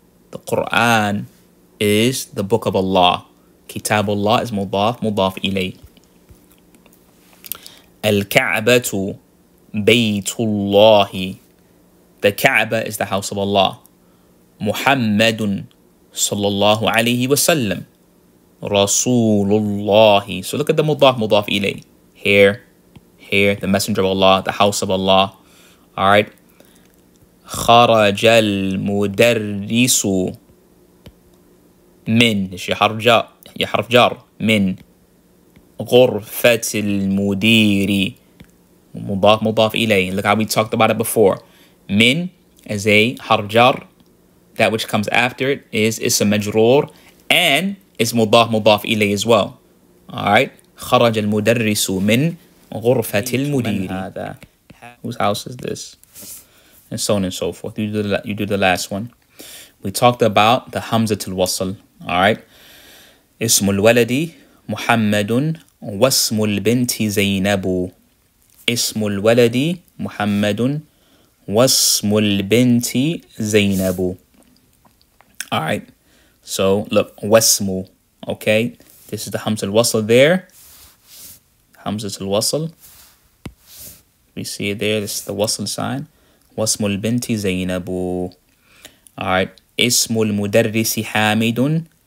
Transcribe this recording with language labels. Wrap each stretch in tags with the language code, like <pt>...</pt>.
<en>The Quran is the book of Allah.</en> <ar>كتاب الله is مضاف إليه. الكعبة بيت الله.</ar> <en>The Kaaba is the house of Allah. Muhammadun sallallahu alayhi wasallam. Rasulullah. So look at the mudaf ilay. Here, the messenger of Allah, the house of Allah. All right.</en> <ar>خرج المدرس من حرف جار من غرفة المدير مضاف إليه.</ar> <en>Look how we talked about it before. من as a حرف جار. That which comes after it is اسم مجرور and it's مضاف إليه as well. Alright.</en> <ar>خرج المدرس من غرفة المدير.</ar> <en>هذا? Whose house is this? And so on and so forth. You do the last one. We talked about the Hamzatul Wasl. Alright.</en> <ar>اسم الولد محمد واسم البنت زينب. اسم الولد محمد واسم البنت زينب.</ar> <en>Alright. So look, wasmu. Okay. This is the Hamzatul Wasl there. Hamzatul Wasl. We see it there. This is the wasl sign.</en> <ar>واسم البنت زينب. Alright. اسم المدرس حامد.</ar>